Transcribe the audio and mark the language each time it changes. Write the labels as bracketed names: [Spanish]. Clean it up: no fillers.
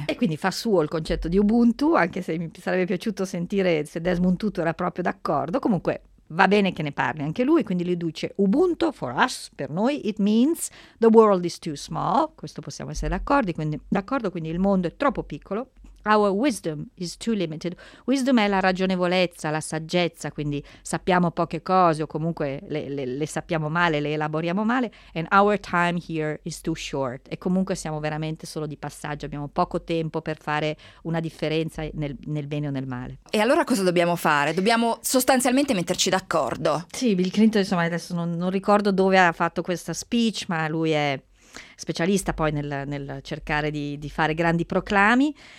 [Italian] E quindi fa suo il concetto di Ubuntu, anche se mi sarebbe piaciuto sentire se Desmond Tutu era proprio d'accordo. Comunque va bene che ne parli anche lui, quindi lui dice Ubuntu [English] for us, [Italian] per noi, [English] it means the world is too small, [Italian] questo possiamo essere d'accordo, quindi il mondo è troppo piccolo. [English] Our wisdom is too limited. [Italian] Wisdom è la ragionevolezza, la saggezza, quindi sappiamo poche cose o comunque le sappiamo male, le elaboriamo male. [English] And our time here is too short. [Italian] E comunque siamo veramente solo di passaggio, abbiamo poco tempo per fare una differenza nel bene o nel male. E allora cosa dobbiamo fare? Dobbiamo sostanzialmente metterci d'accordo. Sì, Bill Clinton, insomma, adesso non ricordo dove ha fatto questa speech, ma lui è specialista poi nel cercare di fare grandi proclami.